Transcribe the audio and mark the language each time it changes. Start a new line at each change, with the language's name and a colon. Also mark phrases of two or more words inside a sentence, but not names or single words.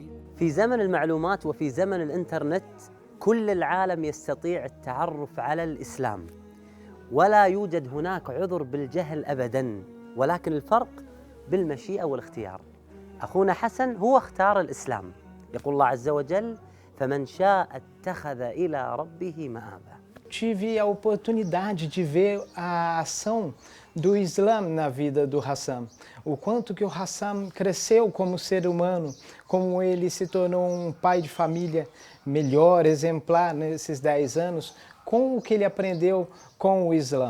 Arabic: في زمن المعلومات وفي زمن الإنترنت كل العالم يستطيع التعرف على الإسلام، ولا يوجد هناك عذر بالجهل أبداً، ولكن الفرق بالمشيئة والاختيار. أخونا حسن هو اختار الإسلام، يقول الله عز وجل: فمن شاء اتخذ إلى ربه مآبا.
Portuguese: Tive a oportunidade de ver a ação do Islã na vida do Hassam. O quanto que o Hassam cresceu como ser humano, como ele se tornou um pai de família melhor, exemplar nesses 10 anos, com o que ele aprendeu com o Islã.